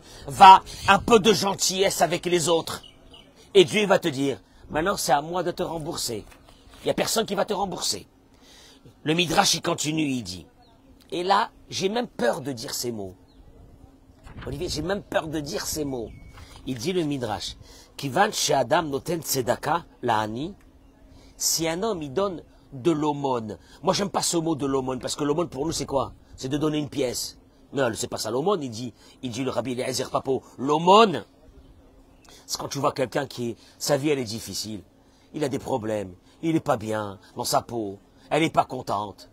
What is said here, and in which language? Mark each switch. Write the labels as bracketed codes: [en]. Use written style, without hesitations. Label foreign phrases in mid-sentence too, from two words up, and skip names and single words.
[fr] Va un peu de gentillesse avec les autres. Et Dieu va te dire, maintenant c'est à moi de te rembourser. Il n'y a personne qui va te rembourser. Le Midrash, il continue, il dit. Et là, j'ai même peur de dire ces mots. Olivier, j'ai même peur de dire ces mots. Il dit le Midrash, [he] כיון שאדם נותן צדקה לעני, [fr] si un homme il donne de l'aumône. Moi, j'aime pas ce mot de l'aumône, parce que l'aumône pour nous, c'est quoi? C'est de donner une pièce. Non, c'est pas ça l'aumône, il dit le Rabbi Eliezer Papo. L'aumône, c'est quand tu vois quelqu'un sa vie elle est difficile, il a des problèmes, il n'est pas bien dans sa peau, elle n'est pas contente.